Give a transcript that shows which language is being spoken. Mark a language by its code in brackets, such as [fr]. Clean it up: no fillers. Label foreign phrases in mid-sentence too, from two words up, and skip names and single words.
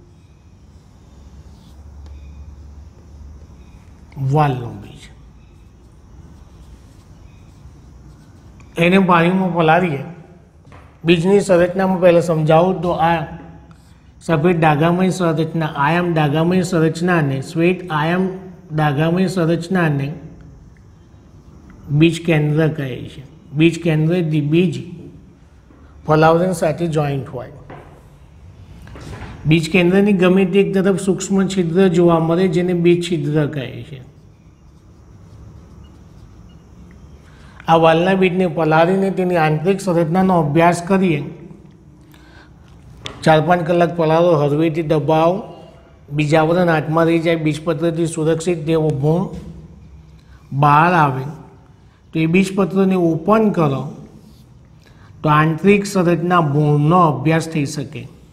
[gu] વાલનુ બીજ એને પાણી માં પલાળીએ। બીજની સંરચના માં પહેલા સમજાવું તો આ સફેદ ડાગામય સંરચના, આયામ ડાગામય સંરચના ને શ્વેત આયામ ડાગામય સંરચના ને બીજ કેન્દ્ર કહે છે। બીજ કેન્દ્ર બીજ ફલાવરણ સાથે જૉઇન્ટ હોય। બીજ કેન્દ્રની ગમે તે એક તરફ સૂક્ષ્મ છિદ્ર જોવા મળે જેને બીજ છિદ્ર કહે છે. આ વાલના બીજને પલાળીને તેની આંતરિક સંરચનાનો અભ્યાસ કરીએ. 4-5 કલાક પલાળો, હળવેથી દબાવો, બીજ આવરણ હાથમાં રહી જાય, બીજપત્રથી સુરક્ષિત તેવો ભૂણ બહાર આવે તો એ બીજપત્રને ઓપન કરો તો આંતરિક સંરચના ભૂણનો અભ્યાસ થઈ શકે.